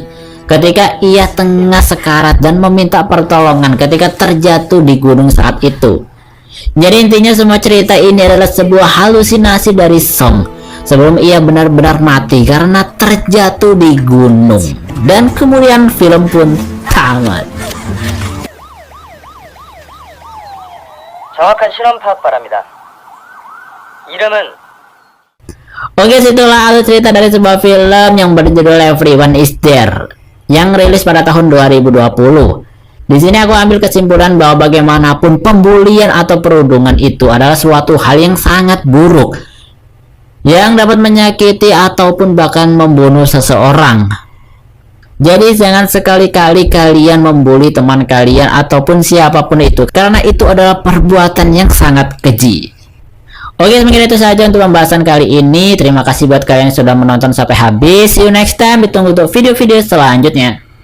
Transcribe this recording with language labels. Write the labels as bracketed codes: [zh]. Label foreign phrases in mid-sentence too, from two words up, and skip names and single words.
[id] Ketika ia tengah sekarat dan meminta pertolongan ketika terjatuh di gunung saat itu. Jadi intinya semua cerita ini adalah sebuah halusinasi dari Song sebelum ia benar-benar mati karena terjatuh di gunung. Dan kemudian film pun tamat. [ko] 정확한 실험 파악 바랍니다. 이름은 [id] Oke, situlah alur cerita dari sebuah film yang berjudul Everyone is There yang rilis pada tahun 2020. Di sini aku ambil kesimpulan bahwa bagaimanapun pembulian atau perundungan itu adalah suatu hal yang sangat buruk yang dapat menyakiti ataupun bahkan membunuh seseorang. Jadi jangan sekali-kali kalian membuli teman kalian ataupun siapapun itu, karena itu adalah perbuatan yang sangat keji. Oke, mungkin itu saja untuk pembahasan kali ini. Terima kasih buat kalian yang sudah menonton sampai habis. [en] See you next time. [id] Ditunggu untuk video-video selanjutnya.